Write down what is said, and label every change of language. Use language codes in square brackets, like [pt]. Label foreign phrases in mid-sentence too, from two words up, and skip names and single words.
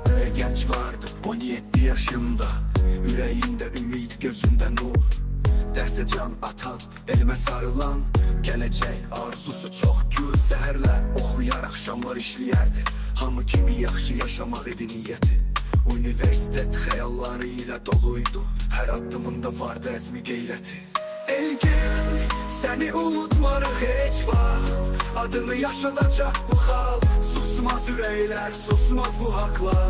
[tr] genç vardı 17 yaşımda. Yüreğinde ümit, gözünde nur. Derse can atan, elime sarılan. Geleceği arzusu çok gür seherler. [az] Oxuyar axşamlar işləyərdi. Hamı kimi yaxşı yaşamaq idi niyyəti. Universitet xəyalları ilə doluydu. Hər addımında vardı əzmi qeyrəti. Elgin, səni unutmarıq heç vaxt. Adını yaşadacaq bu xalq. Susmaz ürəklər, susmaz bu haqlar.